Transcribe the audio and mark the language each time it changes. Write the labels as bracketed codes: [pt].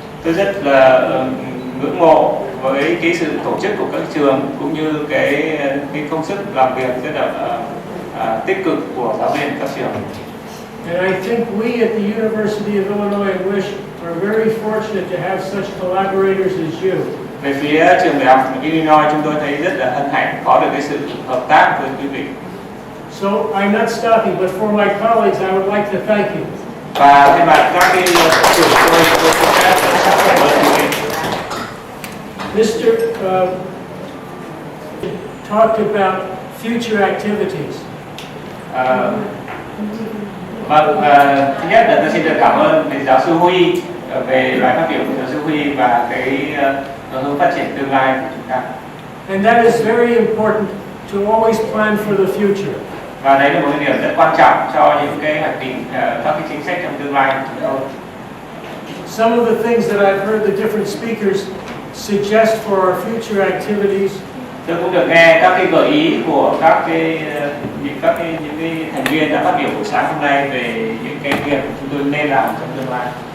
[vi] Tôi rất là ngưỡng mộ với cái sự tổ chức của các trường cũng như cái công sức làm việc rất là tích cực của giáo viên các trường. [en] And I think we at the University of Illinois at WISHH are very fortunate to have such collaborators as you. [vi] Về phía trường đại học Illinois, chúng tôi thấy rất là hân hạnh có được cái sự hợp tác với quý vị. [en] So I'm not stopping, but for my colleagues, I would like to thank you. [vi] Và thay mặt các cái trưởng tôi xin phép cảm ơn quý vị. [en] Mr. talked about future activities. [vi] Thứ nhất là tôi xin được cảm ơn giáo sư Huy về bài phát biểu của giáo sư Huy và cái hướng phát triển tương lai của chúng ta. [en] And that is very important to always plan for the future. [vi] Và đấy là một cái điểm rất quan trọng cho những cái hoạch định các cái chính sách trong tương lai của chúng tôi. [en] Some of the things that I've heard the different speakers suggest for our future activities. [vi] Tôi cũng được nghe các cái gợi ý của những cái thành viên đã phát biểu buổi sáng hôm nay về những cái việc chúng tôi nên làm trong tương lai.